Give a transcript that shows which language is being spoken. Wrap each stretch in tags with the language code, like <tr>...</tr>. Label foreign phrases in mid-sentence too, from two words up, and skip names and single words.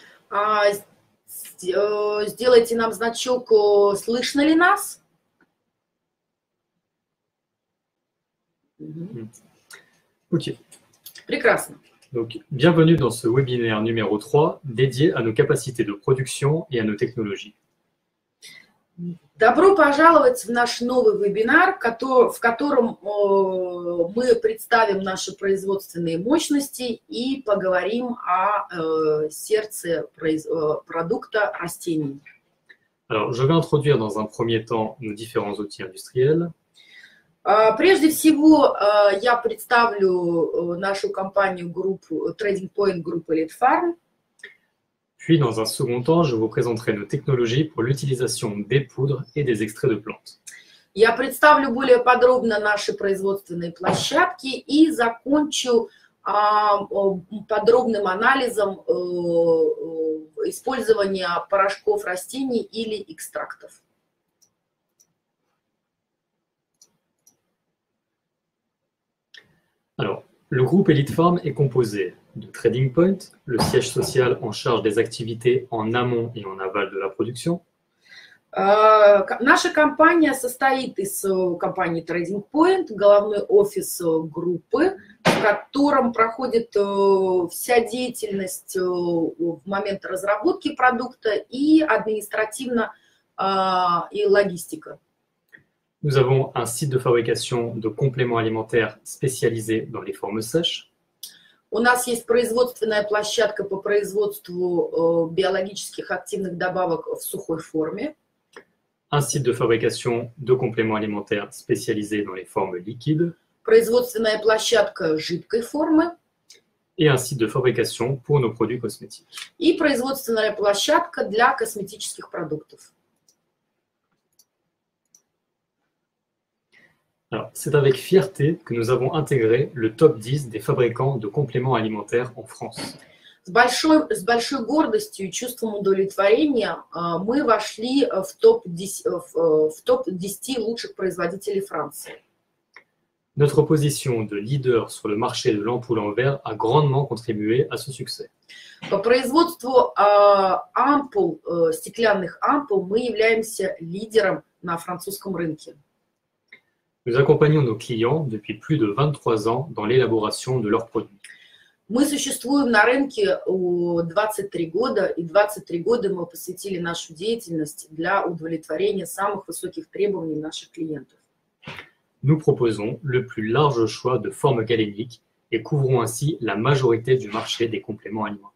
<ru>Сделайте нам значок, слышно ли нас? Ok. Прекрасно.</ru> <fr>Donc, bienvenue dans ce webinaire numéro 3 dédié à nos capacités de production et à nos technologies.</fr> <ru>Добро пожаловать в наш новый вебинар, в котором мы представим наши производственные мощности и поговорим о сердце продукта растений.</ru> <fr>Alors, je vais introduire dans un premier temps nos différents outils industriels.</fr> <ru>Прежде всего, я представлю нашу компанию Trading Point Group Elite Farm.</ru> <fr>Puis, dans un second temps, je vous présenterai nos technologies pour l'utilisation des poudres et des extraits de plantes.</fr> <ru>Я представлю более подробно наши производственные площадки и закончу подробным анализом использования порошков растений или экстрактов.</ru> <fr>Alors, le groupe Elite Farm est composé de Trading Point, le siège social en charge des activités en amont et en aval de la production.</fr> <ru>Наша компания состоит из компании Trading Point, головной офис группы, в котором проходит вся деятельность в момент разработки продукта и административно и логистика.</ru> <fr>Nous avons un site de fabrication de compléments alimentaires spécialisé dans les formes sèches.</fr> <ru>У нас есть производственная площадка по производству биологических активных добавок в сухой форме.</ru> <fr>Un site de fabrication de compléments alimentaires spécialisé dans les formes liquides.</fr> <ru>Производственная площадка жидкой формы.</ru> <fr>Et un site de fabrication pour nos produits cosmétiques.</fr> <ru>И производственная площадка для косметических продуктов.</ru> <fr>Alors, c'est avec fierté que nous avons intégré le top 10 des fabricants de compléments alimentaires en France.</fr> <ru>С большой гордостью и чувством удовлетворения мы вошли в топ-10 лучших производителей Франции.</ru> <fr>Notre position de leader sur le marché de l'ampoule en verre a grandement contribué à ce succès.</fr> <ru>По производству стеклянных ампул мы являемся лидером на французском рынке.</ru> <fr>Nous accompagnons nos clients depuis plus de 23 ans dans l'élaboration de leurs produits.</fr> <ru>Мы существуем на рынке 23 года, и 23 года мы посвятили нашу деятельность для удовлетворения самых высоких требований наших клиентов.</ru> <fr>Nous proposons le plus large choix de formes galéniques et couvrons ainsi la majorité du marché des compléments alimentaires.</fr>